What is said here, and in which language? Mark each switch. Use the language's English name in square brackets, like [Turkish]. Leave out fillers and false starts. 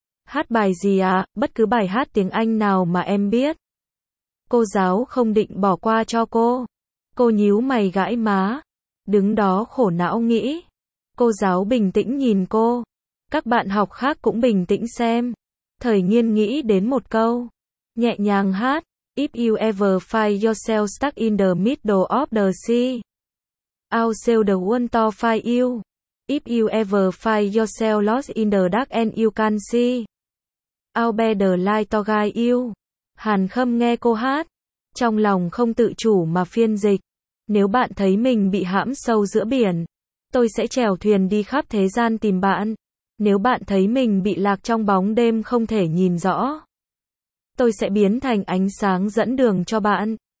[Vietnamese] Hát bài gì ạ? Bất cứ bài hát tiếng Anh nào mà em biết. Cô giáo không định bỏ qua cho cô. Cô nhíu mày gãi má. Đứng đó khổ não nghĩ. Cô giáo bình tĩnh nhìn cô. Các bạn học khác cũng bình tĩnh xem. Thời Nghiên nghĩ đến một câu. Nhẹ nhàng hát. [English] If you ever find yourself stuck in the middle of the sea, I'll sail the water for you. If you ever find yourself lost in the dark and you can't see, I'll be the light to guide you. [Vietnamese] Hàn Khâm nghe cô hát, trong lòng không tự chủ mà phiên dịch. Nếu bạn thấy mình bị hãm sâu giữa biển, tôi sẽ chèo thuyền đi khắp thế gian tìm bạn. Nếu bạn thấy mình bị lạc trong bóng đêm không thể nhìn rõ, tôi sẽ biến thành ánh sáng dẫn đường cho bạn.